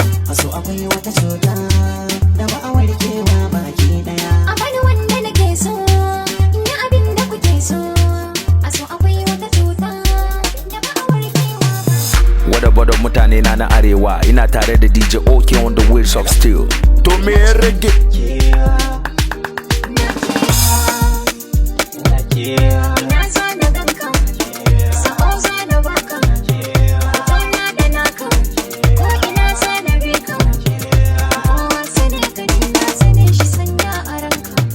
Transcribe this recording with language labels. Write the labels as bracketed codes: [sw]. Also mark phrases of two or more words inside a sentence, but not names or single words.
[ha] A so akwai wata cuta, da ba a warkewa baki ɗaya. A wani wanda nake so, in yi abin da kuke so. A so akwai wata cuta, da ba a warkewa baki ɗaya. Wada bada mutane na na arewa, ina tare da D J OK [en] on the wheels of steel. [ha] To me ya rage. Ina so na ganka, sako za na baka, tauna da naka, ko ina za na bi ka. Kowa sani ka, ni na sani shi, sanya a ranka.